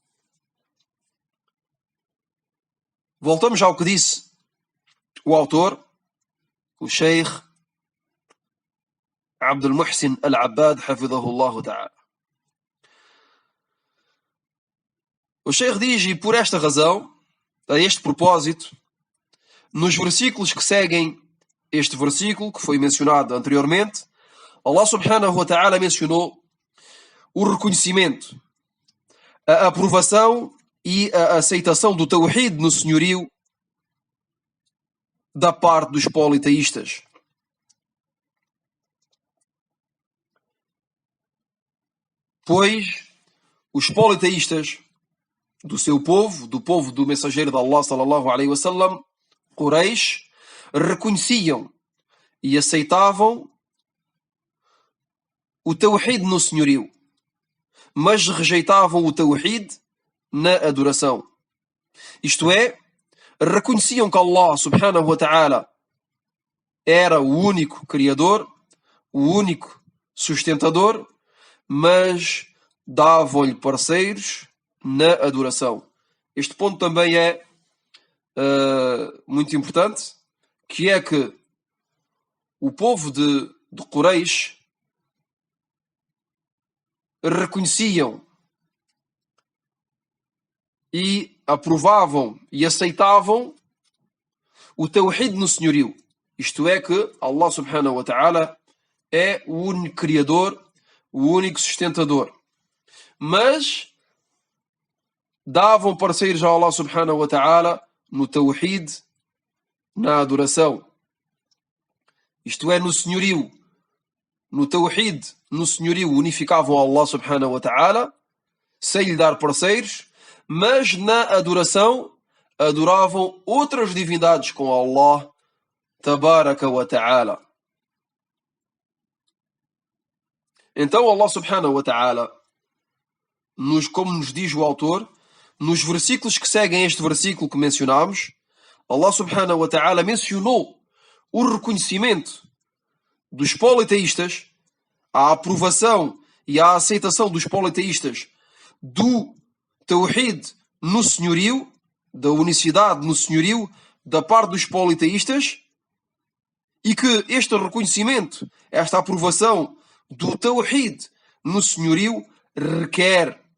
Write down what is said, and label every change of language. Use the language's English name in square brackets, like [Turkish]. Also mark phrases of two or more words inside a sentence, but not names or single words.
[Portuguese] Voltamos ao que disse o autor, o Sheikh Abdul Muhsin Al-Abbad, [Arabic] حفظه الله تعالى. [Portuguese] O Sheikh diz, e por esta razão, a este propósito, nos versículos que seguem este versículo, que foi mencionado anteriormente, Allah [Arabic] سبحانه وتعالى [Portuguese] mencionou o reconhecimento, a aprovação e a aceitação do tawhid no senhorio da parte dos politeístas. Pois os politeístas do seu povo, do povo do mensageiro de Allah sallallahu alaihi wasallam, Quraysh, reconheciam e aceitavam o tawhid no senhorio, mas rejeitavam o tawhid na adoração. Isto é, reconheciam que Allah [Arabic] سبحانه وتعالى [Portuguese] era o único criador, o único sustentador, mas davam-lhe parceiros na adoração. Este ponto também é muito importante, que é que o povo de Quraysh reconheciam e aprovavam e aceitavam o tawhid no senhorio. Isto é que Allah [Arabic] سبحانه وتعالى [Portuguese] é o único criador, o único sustentador. Mas davam parceiros a Allah [Arabic] سبحانه وتعالى [Portuguese] no tawhid, na adoração. Isto é, no senhorio. No tawhid, no senhorio, unificavam Allah [Arabic] سبحانه وتعالى, [Portuguese] sem lhe dar parceiros, mas na adoração adoravam outras divindades com Allah [Arabic] تبارك وتعالى. [Portuguese] Então Allah [Arabic] سبحانه وتعالى, [Portuguese] como nos diz o autor, nos versículos que seguem este versículo que mencionámos, Allah [Arabic] سبحانه وتعالى [Portuguese] mencionou o reconhecimento dos politeístas, a aprovação e a aceitação dos politeístas do tawhid no senhorio, da unicidade no senhorio, da parte dos politeístas, e que este reconhecimento, esta aprovação do tawhid no senhorio requer